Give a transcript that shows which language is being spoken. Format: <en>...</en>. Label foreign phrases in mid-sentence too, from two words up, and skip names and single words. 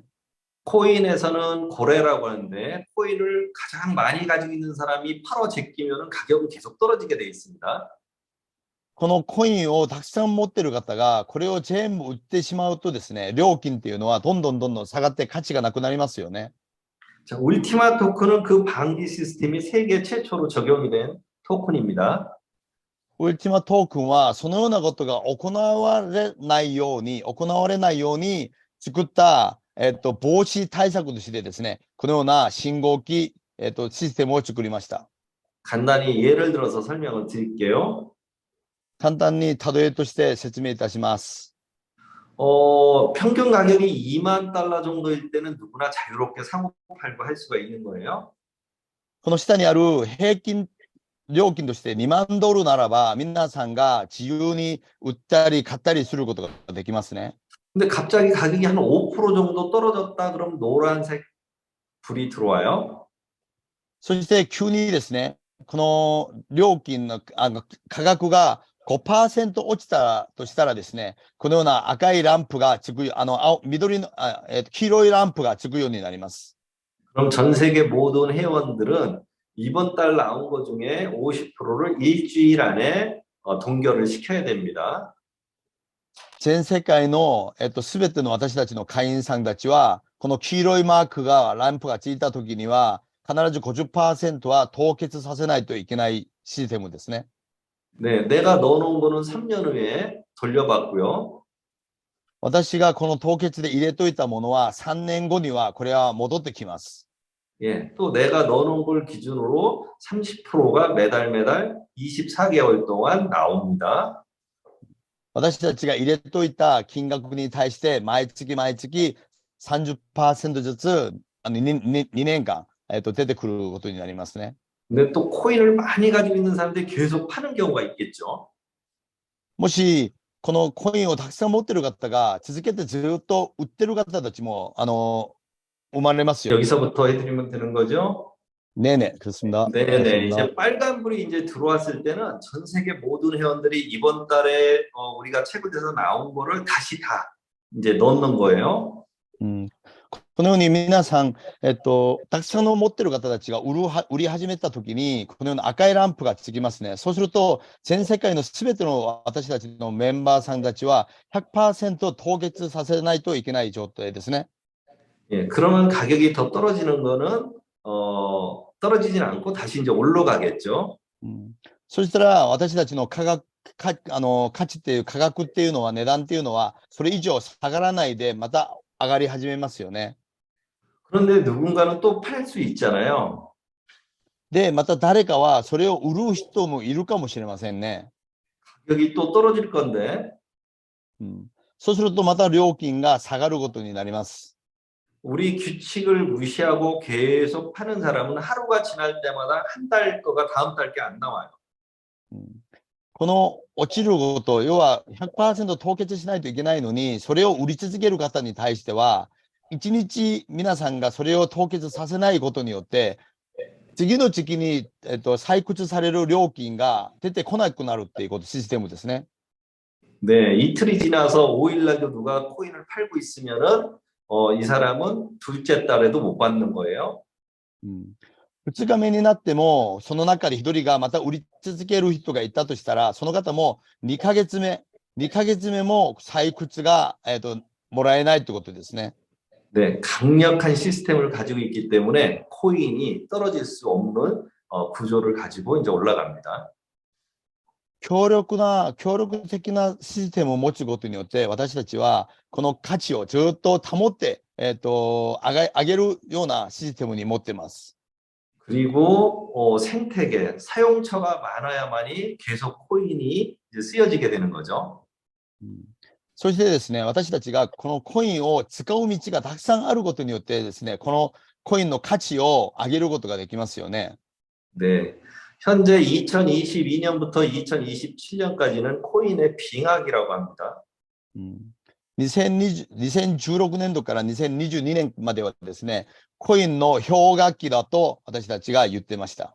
<ko>코인에서는 고래라고 하는데 코인을 가장 많이 가지고 있는 사람이 팔어 제끼면 가격은 계속 떨어지게 돼 있습니다.</ko> <ja>このコインをたくさん持ってる方が、これを全部売ってしまうとですね、料金っていうのはどんどん下がって価値がなくなりますよね。</ja> <ko>자, 울티마 토큰은 그 방지 시스템이 세계 최초로 적용이 된 토큰입니다.</ko> <ja>ウルティマトークンはそのようなことが行われないように作った、防止対策としてですね、このような信号機、システムを作りました。</ja> <ko>간단히 예를 들어서 설명을 드릴게요.</ko> <ja>簡単に例えとして説明いたします。</ja> <ko>평균 가격이 2만 달러 정도일 때는 누구나 자유롭게 사고 팔고 할 수가 있는 거예요.</ko> <ja>この下にある平均料金として2万ドルならば、皆さんが自由に売ったり買ったりすることができますね。</ja> <ko>근데 갑자기 가격이 한 5% 정도 떨어졌다 그러면 노란색 불이 들어와요.</ko> <ja>そして急にですね、この料金の価格が 5% 落ちたとしたらですね、このような赤いランプがつく、緑の、黄色いランプがつくようになります。</ja> <ko>그럼 전 세계 모든 회원들은 이번 달 나온 것 중에 50%를 일주일 안에 동결을 시켜야 됩니다.</ko> <ja>全世界の、すべての私たちの会員さんたちは、この黄色いマークが、ランプがついたときには、必ず 50% は凍結させないといけないシステムですね。</ja> <ko>네, 내가 넣어놓은 거는 3년 후에 돌려받고요.</ko> <ja>私がこの凍結で入れといたものは3年後にはこれは戻ってきます。</ja> <ko>예, 또 내가 넣어놓은 걸 기준으로 30%가 매달 24개월 동안 나옵니다.</ko> <ja>私たちが入れといた金額に対して毎月 30% ずつ2年間出てくることになりますね。</ja> <ko>근데 또 코인을 많이 가지고 있는 사람들이 계속 파는 경우가 있겠죠.</ko> <ja>もしこのコインをたくさん持ってる方が続けてずっと売ってる方たちも生まれますよ。</ja> <ko>여기서부터 해드리면 되는 거죠? 네네, 그렇습니다. 네네. 이제 빨간불이 이제 들어왔을 때는 전 세계 모든 회원들이 이번 달에 우리가 채굴돼서 나온 거를 다시 다 이제 넣는 거예요.</ko> <ja>このように皆さん、たくさんの持ってる方たちが売り始めたときに、このような赤いランプがつきますね。そうすると、全世界のすべての私たちのメンバーさんたちは 100%凍結させないといけない状態ですね。</ja> <ko>예, 그러면 가격이 더 떨어지는 거는 떨어지진 않고 다시 이제 올라가겠죠.</ko> <ja>そしたら、私たちの価値っていう価格っていうのは、値段っていうのは、それ以上下がらないで、また上がり始めますよね。</ja> <ko>그런데 누군가는 또 팔 수 있잖아요.</ko> <ja>で、また誰かはそれを売る人もいるかもしれませんね。</ja> <ko>가격이 또 떨어질 건데</ko> <ja>そうするとまた料金が下がることになります。</ja> <ko>우리 규칙을 무시하고 계속 파는 사람은 하루가 지날 때마다 한 달 거가 다음 달 게 안 나와요.</ko> <ja>この落ちること、要は 100% 凍結しないといけないのに、それを売り続ける方に対しては、1日皆さんがそれを凍結させないことによって、次の時期に、採掘される料金が出てこなくなるっていうこと、システムですね。</ja> <ko>네, 이틀이 지나서 5일날도 누가 코인을 팔고 있으면은 이 사람은 둘째 달에도 못 받는 거예요.</ko> <ja>2 日目になっても、その中で1人がまた売り続ける人がいたとしたら、その方も2ヶ月目も採掘が、もらえないということですね。</ja> <ko>네, 강력한 시스템을 가지고 있기 때문에 코인이 떨어질 수 없는 구조를 가지고 이제 올라갑니다.</ko> <ja>強力的なシステムを持つことによって、私たちはこの価値をずっと保って、上げるようなシステムに持っています。</ja> <ko>그리고 생태계, 사용처가 많아야만이 계속 코인이 이제 쓰여지게 되는 거죠.</ko> <ja>そしてですね、私たちがこのコインを使う道がたくさんあることによってですね、このコインの価値を上げることができますよね。</ja> <ko>네, 현재 2022년부터 2027년까지는 코인의 빙하기라고 합니다.</ko> <ja>2016 年度から2022年まではですね、コインの氷河期だと私たちが言ってました。</ja>